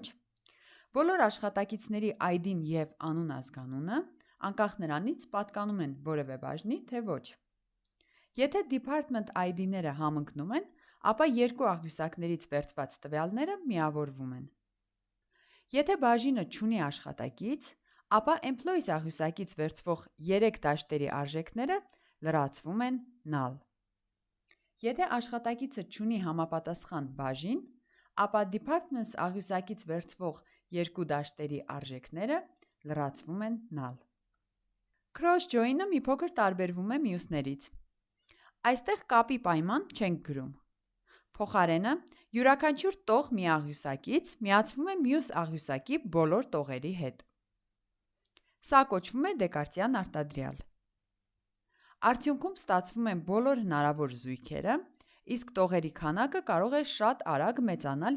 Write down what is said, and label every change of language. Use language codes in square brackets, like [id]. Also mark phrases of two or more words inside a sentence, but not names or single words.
[hy] բոլոր աշխատակիցների ID-ն և անուն ազգանունը, անկախ նրանից պատկանում են որևէ բաժնի թե ոչ։ Եթե [en] department ID- [hy] ները համընկնում են, ապա երկու աղյուսակներից վերցված տվյալները միավորվում են։ Եթե բաժինը չունի աշխատակից, ապա employees աղյուսակից վերցվող 3 դաշտերի արժեքները լրացվում են null։ Եթե աշխատակիցը չունի համապատասխան բաժին, ապա departments աղյուսակից վերցվող երկու դաշտերի արժեքները լրացվում են null։ [en] Cross join- [hy] ը մի փոքր տարբերվում է մյուսներից։ Այստեղ կապի պայման չենք գրում։ Փոխարենը յուրաքանչյուր տող մի աղյուսակից միացվում է մյուս աղյուսակի բոլոր տողերի հետ։ Սա կոչվում է Դեկարտյան արտադրյալ։ Արդյունքում ստացվում են բոլոր հնարավոր զույգերը, իսկ տողերի քանակը կարող է շատ արագ մեծանալ,